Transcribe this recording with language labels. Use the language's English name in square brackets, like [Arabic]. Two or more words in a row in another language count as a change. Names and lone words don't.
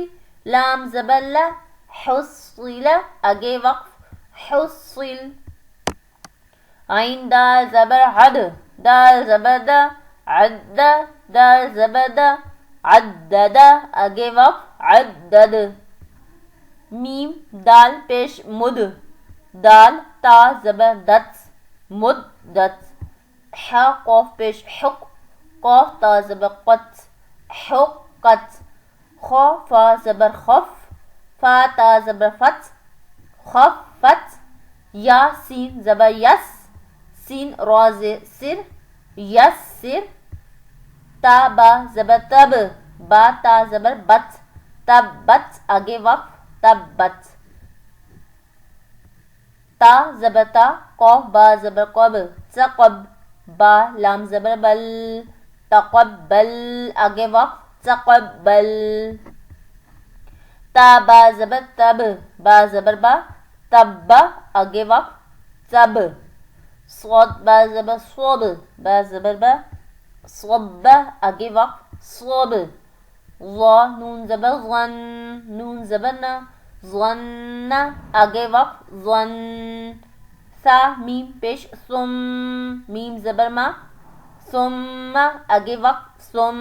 [Urdu] لام زبر لا، حصل، آگے وقف، حصل. عین دال زبر عد، دال زبر دا، عد، دال زبر دا، عدد، آگے وقف، عدد. میم دال پیش مد، دال تا زبر دت، مدت. حا قاف پیش حق، قاف تا زبر قت، حقت. خا فا زبر خف، فا تا زبر فت، خفت. یا سین زبر یس، سین راز سر، یسر. تا با زبر تب، با تا زبر بت، تبت، آگے وقف، تبت. تا زبر تا، قاف با زبر قب، تقب، با لام زبر بل، تقبل، آگے وقف، تقبل. تا با زبر تب، با زبر با، تب، آگے وقف، تب. صاد با زبر صوب، با زبر با، صب، آگے وقف، صوب. ظا نون زبر ظن، نون زبر نا، ظن، آگے وقف، ظن. ثا میم پیش ثم، میم زبر ما، ثم، آگے وقف، ثم.